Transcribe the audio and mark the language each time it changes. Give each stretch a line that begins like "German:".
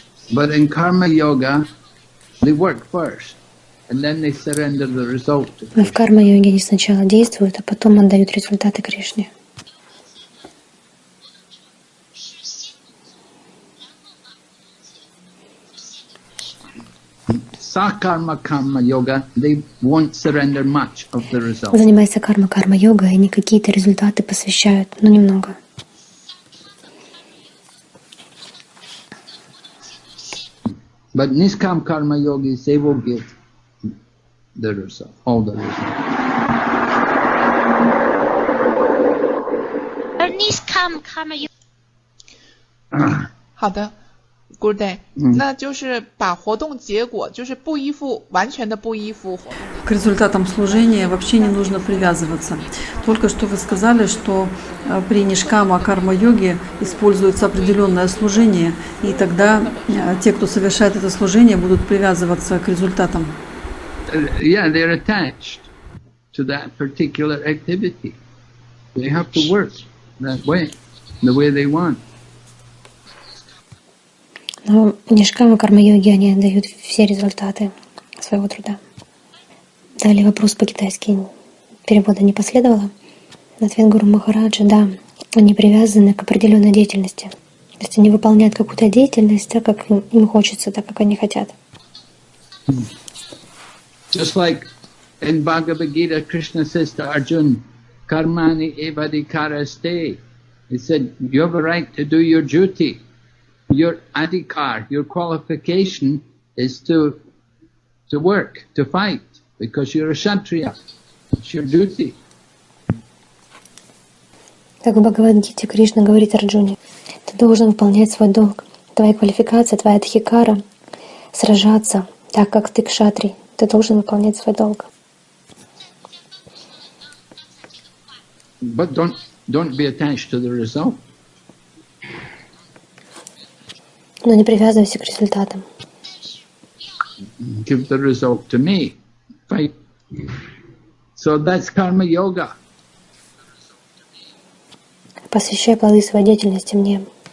English: But in karma yoga, they work first, and then they surrender the result to
Russian: Но в
English: Krishna.
Russian: карма-йоге они сначала действуют, а потом отдают результаты Кришне.
English: Sakarma karma yoga, they won't surrender much of the result.
Russian: Занимаясь карма-йогой, они какие-то результаты посвящают, но немного.
English: But niskam karma yogis, they will give the result, all the result. Niskam Karma Yoga.
Chinese: 好的 ，
English: Good day。
Chinese: 那就是把活动结果，就是完全的不依附活动。
Russian: К результатам служения вообще не нужно привязываться. Только что вы сказали, что при нишкама карма-йоге используется определенное служение, и тогда те, кто совершает это служение, будут привязываться к результатам.
English: Yeah, they're attached to that particular activity. They have to work that way, the way they want.
Russian: Но в нишкама карма-йоге они отдают все результаты своего труда. Далее вопрос по-китайски. Перевода не последовало. Ответ Гуру Махараджа: да, они привязаны к определенной деятельности. То есть они выполняют какую-то деятельность так, как им хочется, так, как они хотят.
English: Just like in Bhagavad Gita, Krishna says to Arjuna, Karmani evadikaraste. He said, you have a right to do your duty. Your adhikar, your qualification is to to work, to fight, because you're a Kshatriya. It's your duty.
Russian: Так в Бхагавад-гите Кришна говорит Арджуне: ты должен выполнять свой долг. Твоя квалификация, твоя дхикара — сражаться, так как ты кшатрий. Ты должен выполнять свой долг.
English: But don't be attached to the result.
Russian: Но не привязывайся к результатам.
English: Give the result to me. Fight. So that's karma yoga.
Russian: Посвящай плоды своей деятельности мне.